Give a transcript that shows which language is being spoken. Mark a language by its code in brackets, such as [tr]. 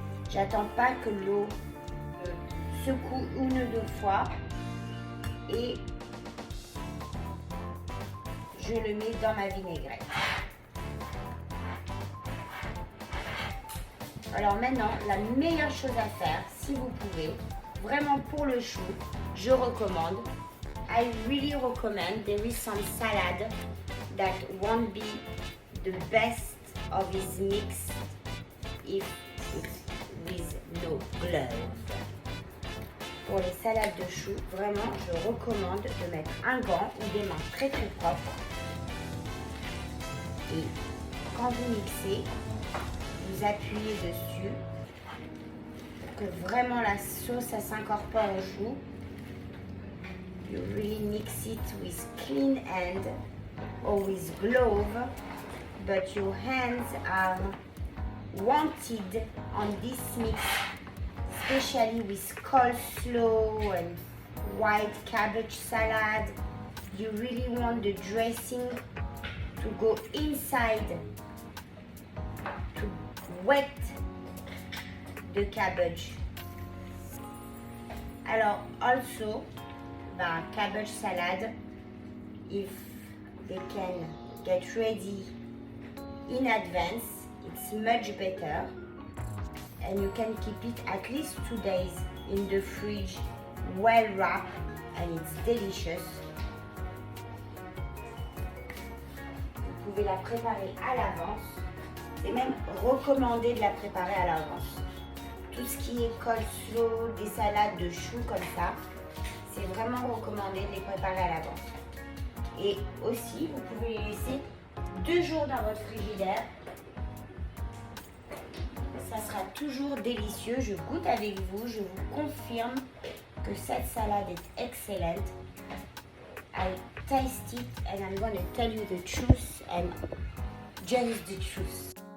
[fr] J'attends pas que l'eau secoue 1 ou 2 fois et je le mets dans ma vinaigrette. Alors maintenant, la meilleure chose à faire, si vous pouvez, vraiment pour le chou, je recommande. [en] I really recommend. There is some salad that won't be the best of this mix if it's with no gloves. [fr] Pour les salades de choux, vraiment, je recommande de mettre un gant ou des mains très propres. Et quand vous mixez, vous appuyez dessus pour que vraiment la sauce s'incorpore au chou. [en] You really mix it with clean hand or with glove, but your hands are wanted on this mix, especially with coleslaw and white cabbage salad. You really want the dressing to go inside to wet the cabbage. Alors also, cabbage salad, if they can get ready in advance, it's much better, and you can keep it at least 2 days in the fridge, well wrapped, and it's delicious. [fr] Vous pouvez la préparer à l'avance. C'est même recommandé de la préparer à l'avance. Tout ce qui est coleslaw, des salades de choux comme ça, c'est vraiment recommandé de les préparer à l'avance. Et aussi, vous pouvez les laisser 2 jours dans votre frigidaire. Ça sera toujours délicieux. Je goûte avec vous. Je vous confirme que cette salade est excellente. [en] I taste it and I'm going to tell you the truth and just the truth.